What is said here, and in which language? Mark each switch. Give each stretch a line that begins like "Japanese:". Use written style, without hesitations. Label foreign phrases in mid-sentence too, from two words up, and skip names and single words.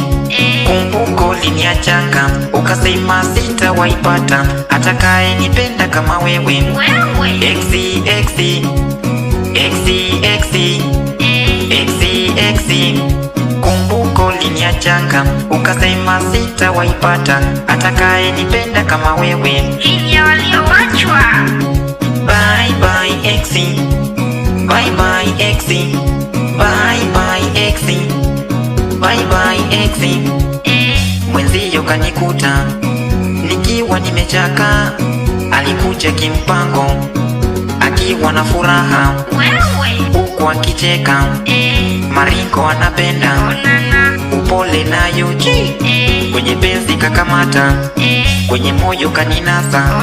Swahili: Kumbuko liniachanga, ukasema sitawaipata atakaye nipenda kama wewe. Exi. Kumbuko liniachanga, ukasema sitawaipata atakaye nipenda kama wewe. Hii ya walioachwa.
English: Bye bye Exi. Bye bye Exi. Bye bye Exi. Bye bye Exi.
Swahili: Mwenzio kanikuta nikiwa nimechaka, alikuja kimpango akiwa na furaha, huku akicheka, maringo anapenda, upole nayo kwenye penzi kakamata, kwenye moyo kaninasa.